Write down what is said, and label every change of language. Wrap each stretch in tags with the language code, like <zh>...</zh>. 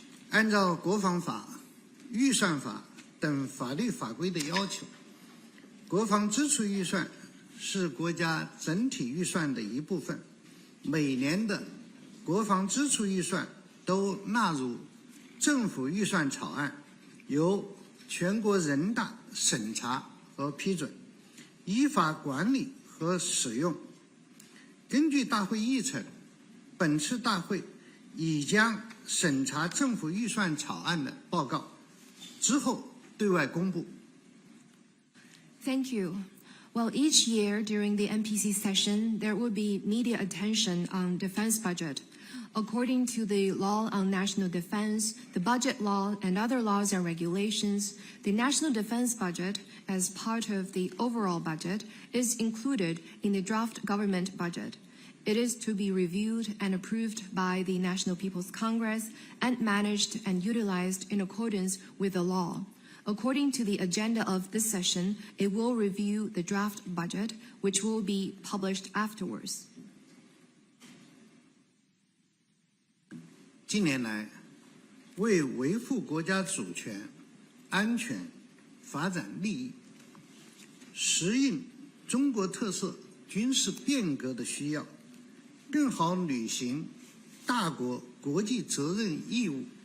<zh>按照国防法、预算法等法律法规的要求，国防支出预算是国家整体预算的一部分，每年的国防支出预算都纳入政府预算草案，由全国人大审查和批准，依法管理和使用。根据大会议程，本次大会已将审查政府预算草案的报告之后对外公布。</zh> <en>Thank you. Well, each year during the NPC session, there will be media attention on defense budget. According to the law on national defense, the budget law, and other laws and regulations, the national defense budget, as part of the overall budget, is included in the draft government budget. It is to be reviewed and approved by the National People's Congress and managed and utilized in accordance with the law. According to the agenda of this session, it will review the draft budget, which will be published afterwards.</en> <zh>近年来，为维护国家主权、安全、发展利益，适应中国特色军事变革的需要，更好履行大国国际责任义务，</zh>